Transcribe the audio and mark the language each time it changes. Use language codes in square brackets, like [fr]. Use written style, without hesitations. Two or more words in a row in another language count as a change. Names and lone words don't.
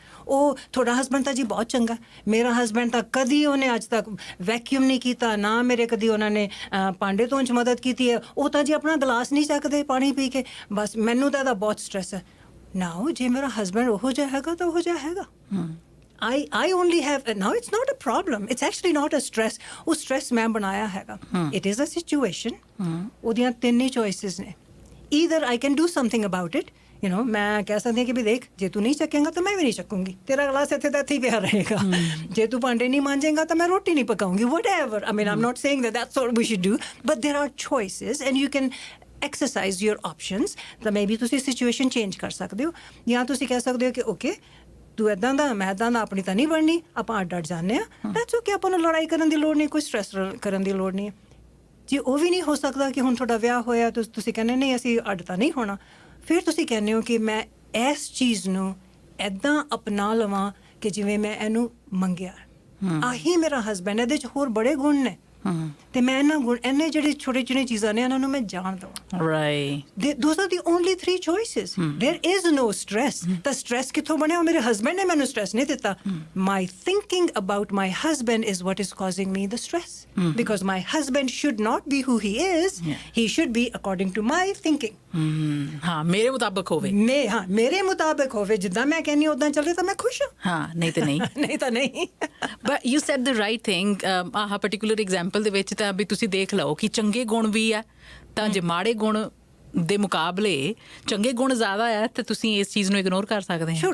[pa] ਉਹ ਤੁਹਾਡਾ ਹਸਬੈਂਡ ਤਾਂ ਜੀ ਬਹੁਤ ਚੰਗਾ, ਮੇਰਾ ਹਸਬੈਂਡ ਤਾਂ ਕਦੀ ਉਹਨੇ ਅੱਜ ਤੱਕ ਵੈਕਿਊਮ ਨਹੀਂ ਕੀਤਾ, ਨਾ ਮੇਰੇ ਕਦੀ ਉਹਨਾਂ ਨੇ ਭਾਂਡੇ ਧੋਣ 'ਚ ਮਦਦ ਕੀਤੀ ਹੈ, ਉਹ ਤਾਂ ਜੀ ਆਪਣਾ ਗਲਾਸ ਨਹੀਂ ਚੱਕਦੇ ਪਾਣੀ ਪੀ ਕੇ, ਬਸ ਮੈਨੂੰ ਤਾਂ ਇਹਦਾ ਬਹੁਤ ਸਟ੍ਰੈਸ ਹੈ। ਨਾਓ ਜੇ ਮੇਰਾ ਹਸਬੈਂਡ ਉਹੋ ਜਿਹਾ ਹੈਗਾ ਤਾਂ ਉਹੋ ਜਿਹਾ ਹੈਗਾ। [en] I only have, now it's not a problem, it's actually not a stress, [pa] ਉਹ ਸਟ੍ਰੈਸ ਮੈਂ ਬਣਾਇਆ ਹੈਗਾ। [en] It is a situation, [pa] ਉਹਦੀਆਂ ਤਿੰਨ ਹੀ choices ਨੇ, [en] either I can do something about it, you know [pa] ਮੈਂ ਕਹਿ ਸਕਦੀ ਹਾਂ ਕਿ ਵੀ ਦੇਖ ਜੇ ਤੂੰ ਨਹੀਂ ਚੱਕੇਂਗਾ ਤਾਂ ਮੈਂ ਵੀ ਨਹੀਂ ਚੱਕੂੰਗੀ, ਤੇਰਾ ਗਲਾਸ ਇੱਥੇ ਦਾ ਇੱਥੇ ਹੀ ਪਿਆ ਰਹੇਗਾ। ਜੇ ਤੂੰ ਭਾਂਡੇ ਨਹੀਂ ਮਾਂਜੇਂਗਾ ਤਾਂ ਮੈਂ ਰੋਟੀ ਨਹੀਂ ਪਕਾਉਂਗੀ, [en] whatever. I mean, I'm not saying that that's what we should do, but there are choices and you can exercise your options. [pa] ਤਾਂ ਮੇਬੀ ਤੁਸੀਂ [en] situation change [pa] ਕਰ ਸਕਦੇ ਹੋ, ਜਾਂ ਤੁਸੀਂ ਕਹਿ ਸਕਦੇ ਹੋ ਕਿ ਓਕੇ ਤੂੰ ਇੱਦਾਂ ਦਾ ਮੈਂ ਇੱਦਾਂ ਦਾ, ਆਪਣੀ ਤਾਂ ਨਹੀਂ ਬਣਨੀ, ਆਪਾਂ ਅੱਡ ਜਾਂਦੇ ਹਾਂ। [en] that's okay, [pa] ਆਪਾਂ ਨੂੰ ਲੜਾਈ ਕਰਨ ਦੀ ਲੋੜ ਨਹੀਂ, ਕੋਈ ਸਟ੍ਰੈਸ ਕਰਨ ਦੀ ਲੋੜ ਨਹੀਂ ਹੈ। ਜੇ ਉਹ ਵੀ ਨਹੀਂ ਹੋ ਸਕਦਾ ਕਿ ਹੁਣ ਤੁਹਾਡਾ ਵਿਆਹ ਹੋਇਆ ਤੁਸੀਂ ਕਹਿੰਦੇ ਨਹੀਂ ਅਸੀਂ ਅੱਡ ਤਾਂ ਨਹੀਂ ਹੋਣਾ, ਫਿਰ ਤੁਸੀਂ ਕਹਿੰਦੇ ਹੋ ਕਿ ਮੈਂ ਇਸ ਚੀਜ਼ ਨੂੰ ਇੱਦਾਂ ਅਪਣਾ ਲਵਾਂ ਕਿ ਜਿਵੇਂ ਮੈਂ ਇਹਨੂੰ ਮੰਗਿਆ। ਆਹੀ ਮੇਰਾ ਹਸਬੈਂਡ, ਇਹਦੇ 'ਚ ਹੋਰ ਬੜੇ ਗੁਣ ਨੇ ਤੇ ਮੈਂ ਇਹਨਾਂ ਗੁਣ ਇਹਨੇ ਜਿਹੜੇ ਛੋਟੇ ਛੋਟੇ ਚੀਜ਼ਾਂ ਨੇ ਇਹਨਾਂ ਨੂੰ ਮੈਂ ਜਾਣ ਦਵਾਂ। ਰਾਈਟ, [en] those are the only 3 choices. There is no stress. [pa] ਤਾਂ ਸਟ੍ਰੈਸ ਕਿੱਥੋਂ ਬਣਿਆ? ਮੇਰੇ ਹਸਬੈਂਡ ਨੇ ਮੈਨੂੰ ਸਟ੍ਰੈਸ ਨਹੀਂ ਦਿੱਤਾ। [en] My thinking about my husband is what is causing me the stress. Because my husband should not be who he is. He should be according to my thinking. [pa] ਹਾਂ, ਮੇਰੇ ਮੁਤਾਬਕ ਹੋਵੇ। ਮੇਰੇ ਮੁਤਾਬਕ ਹੋਵੇ, ਜਿੱਦਾਂ ਮੈਂ ਕਹਿੰਦੀ ਉਦਾਂ ਚੱਲੇ ਤਾਂ ਮੈਂ ਖੁਸ਼ ਹਾਂ। ਹਾਂ, ਨਹੀਂ ਤਾਂ ਨਹੀਂ। ਨਹੀਂ ਤਾਂ ਨਹੀਂ। [en] but you said the right thing. [pa] ਆਹ [en] particular example [pa] ਦੇ ਵਿੱਚ ਤਾਂ ਵੀ ਤੁਸੀਂ ਦੇਖ ਲਓ ਕਿ ਚੰਗੇ ਗੁਣ ਵੀ ਆ, ਤਾਂ ਜੇ ਮਾੜੇ ਗੁਣ ਦੇ ਮੁਕਾਬਲੇ ਚੰਗੇ ਗੁਣ ਜ਼ਿਆਦਾ ਆ ਤੇ ਤੁਸੀਂ ਇਸ ਚੀਜ਼ ਨੂੰ ਇਗਨੋਰ ਕਰ ਸਕਦੇ ਹੋ।